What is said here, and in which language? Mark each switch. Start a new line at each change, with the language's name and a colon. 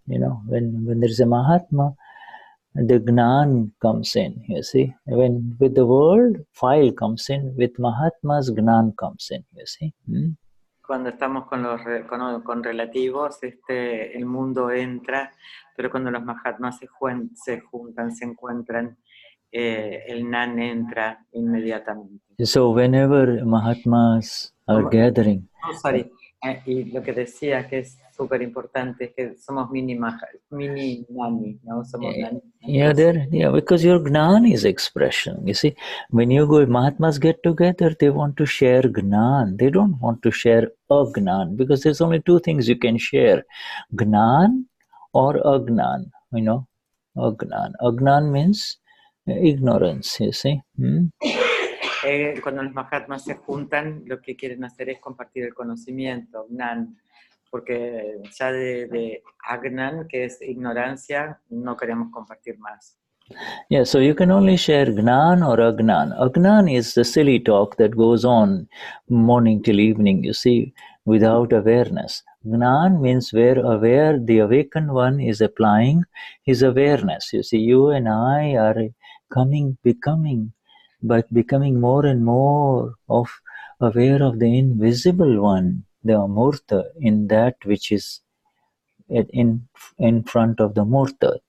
English: When there is a Mahatma, the Gnan comes in, you see. When with the world, file comes in. With Mahatmas, Gnan comes in, you see.
Spanish: Cuando estamos con relativos, el mundo entra, pero cuando los Mahatmas se juntan, se encuentran, el Gnan entra inmediatamente.
English: So whenever Mahatmas are gathering...
Spanish: Y lo que decía que es súper importante es que somos mini Gnani, ¿no? Somos Gnani.
English: Yeah, because your Gnan is expression. You see, when you go, Mahatmas get together, they want to share Gnan. They don't want to share a Gnan, because there's only two things you can share, Gnan or Agnan, Agnan. Agnan means ignorance, you see.
Spanish: Cuando los Mahatmas se juntan, lo que quieren hacer es compartir el conocimiento, Gnan, porque ya de Agnan, que es ignorancia, no queremos compartir más.
English: Yeah, so you can only share Gnan or Agnan. Agnan is the silly talk that goes on morning till evening, you see, without awareness. Gnan means where aware, the awakened one is applying his awareness. You see, you and I are becoming more and more aware of the invisible one, the Amurta, in that which is in front of the Murta.